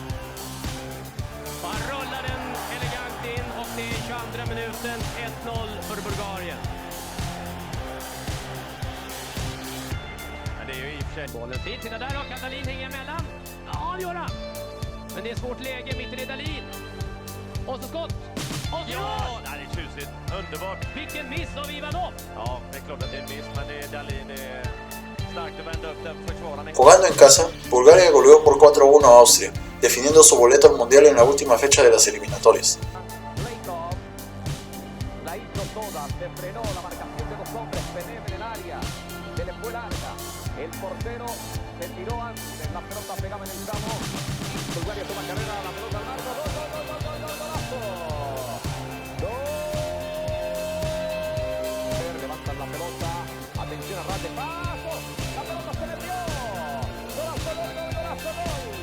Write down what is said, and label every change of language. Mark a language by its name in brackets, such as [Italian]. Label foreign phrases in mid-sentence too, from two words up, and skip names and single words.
[Swedish] Bollen sitter där och Katalin hänger emellan. Ja, det gör han. Men det är svårt läge mitt i Dalin. Och så skott. Och så ja, det är tjusigt. Underbart. Vilken miss av Ivanov. Ja, det är klart att det är en miss, men det är Dalin. Det är starkt att vända upp den försvararen. [Spanish] Jugando en casa, Bulgaria goleó por 4-1 a Austria, definiendo su boleto al Mundial en la última fecha de las eliminatorias. La hizo toda, se frenó la marcación de 2 hombres, Penev en el área, se le fue larga, el portero se tiró antes, la pelota pegaba en el tramo, Bulgaria toma carrera, la pelota al largo, golazo, levantan la pelota, atención a ras de paso, la pelota se le dio, golazo, gol.